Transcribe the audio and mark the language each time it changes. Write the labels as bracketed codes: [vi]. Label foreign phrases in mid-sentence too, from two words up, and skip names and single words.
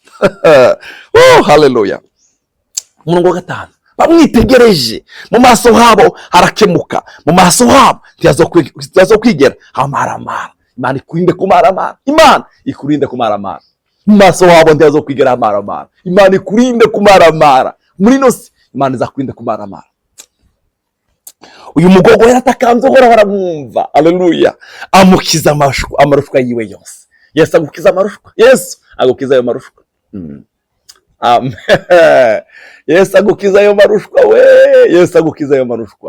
[rn] Oh, haleluya. Umurongo wa 5. Bamwitegereje mu maso habo harakemuka, mu maso habo ntiyazokwigera amaramara. Imana ikurinde kumaramara. Imana ikurinde kumaramara. Mu maso habo ntiyazokwigera amaramara. Imana ikurinde kumaramara. Muri nose Imana izakurinde kumaramara. Uyu mugogo yaratakanze Uhoraho aramwumva. Haleluya. Amukiza amarushwa yiwe yose. Yesu agukiza amarushwa. Yesu agukiza ayo marushwa. Amen. Yesu agukiza ayo marushwa we. Yesu agukiza ayo marushwa.